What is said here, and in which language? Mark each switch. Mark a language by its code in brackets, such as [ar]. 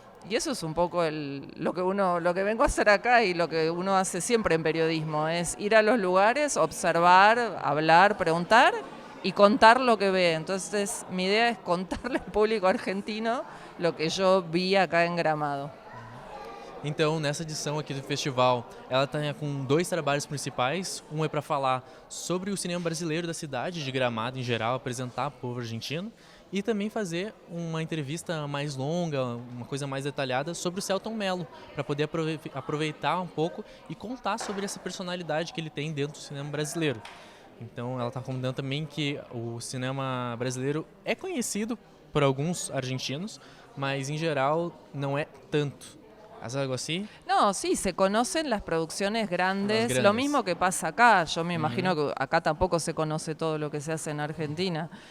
[es] Y eso es un poco lo que vengo a hacer acá y lo que uno hace siempre en periodismo, es ir a los lugares, observar, hablar, preguntar y contar lo que ve. Entonces mi idea es contarle al público argentino lo que yo vi acá en Gramado. [pt] Então, nessa edição aqui do festival, ela está com 2 trabalhos principais. Um é para falar sobre o cinema brasileiro da cidade de Gramado em geral, apresentar o povo argentino, e também fazer uma entrevista mais longa, uma coisa mais detalhada sobre o Selton Mello, para poder aproveitar um pouco e contar sobre essa personalidade que ele tem dentro do cinema brasileiro. Então, ela está comentando também que o cinema brasileiro é conhecido por alguns argentinos, mas em geral não é tanto. [es] ¿Haces algo así? No, sí, se conocen las producciones grandes, lo mismo que pasa acá. Yo me imagino que acá tampoco se conoce todo lo que se hace en Argentina.